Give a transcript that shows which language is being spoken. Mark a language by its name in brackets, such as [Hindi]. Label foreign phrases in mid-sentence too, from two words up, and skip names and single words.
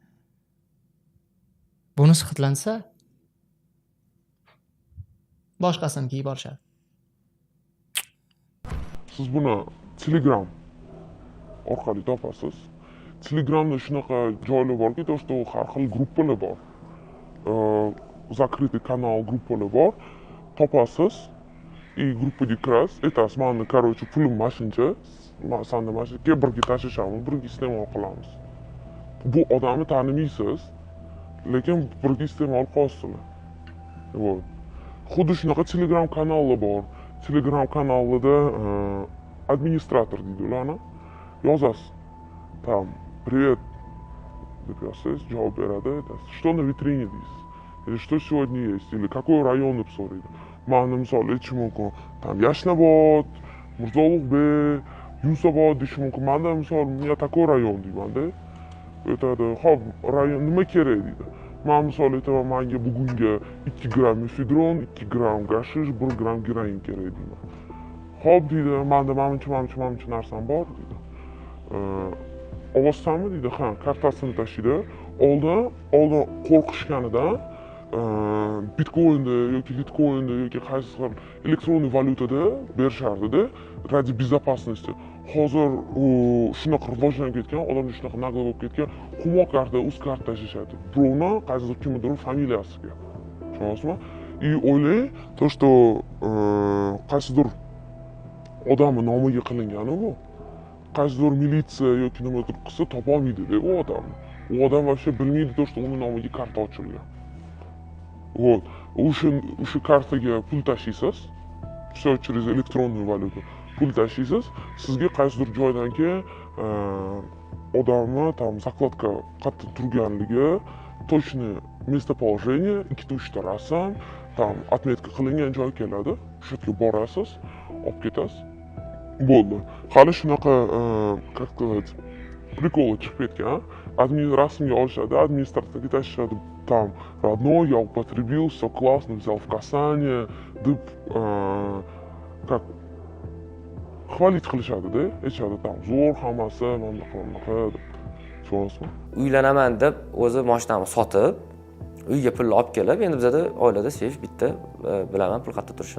[Uzbek] Bunisi xitlansa, boshqasini kiyib olishadi. Siz buni Telegram orqali topasiz. Telegramda shunaqa joylar borki, to'g'ri har xil gruppalar bor. [Russian] Закрытый канал [Uzbek] группалari bor. Topasiz. Gruppaga kirasiz. Aytasiz, "Meni, короче, pulim mashuncha. sanda mana shu yerga birga tashlashamiz, birga iste'mol qilamiz. Bu odamni tanimaysiz, lekin birga iste'mol qilasizlar. Вот. Xuddi shunaqa Telegram kanali bor. Telegram kanalida administrator deydi ularni. Yozasiz. [Russian] Там, привет, [Uzbek] deb yozsangiz javob beradi. [Russian] Что на витрине deysiz. Или что сегодня есть, или какой rayon [Uzbek] deb so'raydi. Ma'ni misol aytishim mumkin. Там Yashnobod, Mirzo-Ulug'bek, Yunusobod deyish mumkin. Manda misol [Russian] "Я такой [Uzbek] rayon" deyman-da. Aytadi, "Xo'p, rayon nima kerak?" deydi. Men misol aytaman, "Menga bugunga 2 gram mefedron, 2 gram gashish, 1 gram geroin kerak" deyman. "Xo'p" deydi, "Menda mana narsam bor" deydi. "Olsanmi?" deydi. "Ha, kartasini tashlaydi." Oldin qo'rqishganidan bitcoinda yoki litcoinda yoki qaysi xil elektron valyutada berishardi-da, [Russian] ради безопасности. [Uzbek] Hozir u shunaqa rivojlanib ketgan, odamlar shunaqa naqd bo'lib ketgan, quvnoq karta, uz karta tashishadi. Birovni qaysidir kimnidir familiyasiga. Tushunasizmi? И o'ylang, [Russian] то что [Uzbek] qaysidir odamni nomiga qilingani bu. Qaysidir militsiya yoki nimadir qilsa topolmaydi-da u odamni. U odam вообще bilmaydi, [Russian] то что [Uzbek] uni nomiga karta ochilgan. Вот. O'sha kartaga pul tashlaysiz, [Russian] все через электронную валюту. [Uzbek] Pul tashlaysiz, sizga qaysidir joydan keyin odamni там zakladka qayerda turganligi, [Russian] точный местоположение, [Uzbek] 2-3 ta rasm, [Russian] там отметка [Uzbek] qilingan joy keladi. O'sha yerga borasiz, olib ketasiz. Bo'ldi. Hali shunaqa, [Russian] как сказать, приколы [Uzbek] chiqib ketgan. Rasmga olishadi, administratorga tashlashadi. [Russian] Там родной, я употребил, все классно, взял в касание, [Uzbek] deb как havolit qilishadi-da, aytishadi, там zo'r hammasi, mana bunaqa deb. Tushunasizmi? Uylanaman deb o'zi mashinamni sotib, uyga pul olib kelib, endi bizada oilada seyf bitta bilaman pul qayerda turishini.